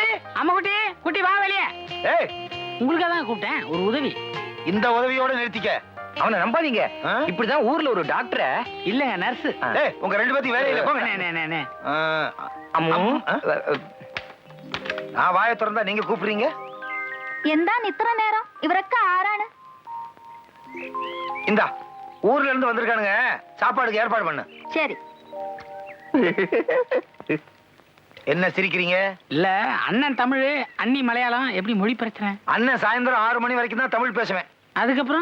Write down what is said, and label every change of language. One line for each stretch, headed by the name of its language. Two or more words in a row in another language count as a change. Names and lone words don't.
Tamil: அம்மா குட்டி, குட்டி வா வெளியே. ஏய் உங்களுக்காக தான் கூப்பிட்டேன். ஒரு உதவி. இந்த உதவியோட நிறுத்திக்க. அவனை நம்பாதீங்க. இப்படிதான் ஊர்ல ஒரு டாக்டர இல்லங்க நர்ஸ். ஏய் உங்க 2 பேத்தையும் வேலையில போங்க. நான் வாயை திறந்தா நீங்க கூப்பிடுறீங்க.
Malayalam: എന്താണ് ഇത്ര നേരം? ഇവരൊക്കെ ആരാണ്?
Tamil: இந்தா ஊர்ல இருந்து வந்திருக்கானுங்க. சாப்பாடுக்கு ஏற்பாடு பண்ணு.
Malayalam: ശരി.
Tamil: என்ன சிரிக்கிறீங்க? இல்ல அண்ணன் தமிழ், அண்ணி மலையாளம். எப்படி மொழி பிரச்சனை? அண்ணன் சாயந்தரம் 6 மணி வரைக்கும் தான் தமிழ் பேசுவேன். அதுக்கப்புறம்